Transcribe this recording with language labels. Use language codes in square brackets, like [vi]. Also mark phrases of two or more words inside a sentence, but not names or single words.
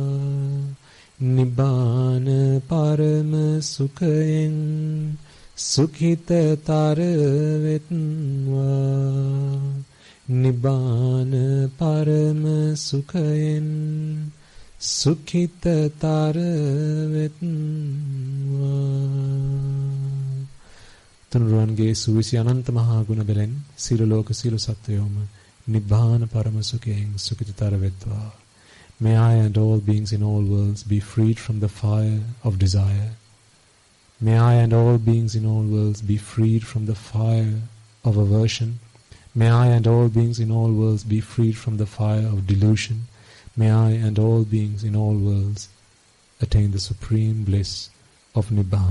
[pi] Nibbana parama sukhayen sukhitatar vetva Nibbana parama sukhayen sukhitatar vetva [si] තුනුරුවන්ගේ සුවිසි අනන්ත මහා ගුණ බෙලෙන් සියලු ලෝක සියලු සත්වයෝම [pi] නිබ්බාන පරම සුඛයෙන් සුඛිතතර [si] වෙත්වා. [en] May I and all beings in all worlds be freed from the fire of desire. May I and all beings in all worlds be freed from the fire of aversion. May I and all beings in all worlds be freed from the fire of delusion. May I and all beings in all worlds attain the supreme bliss of Nibbana.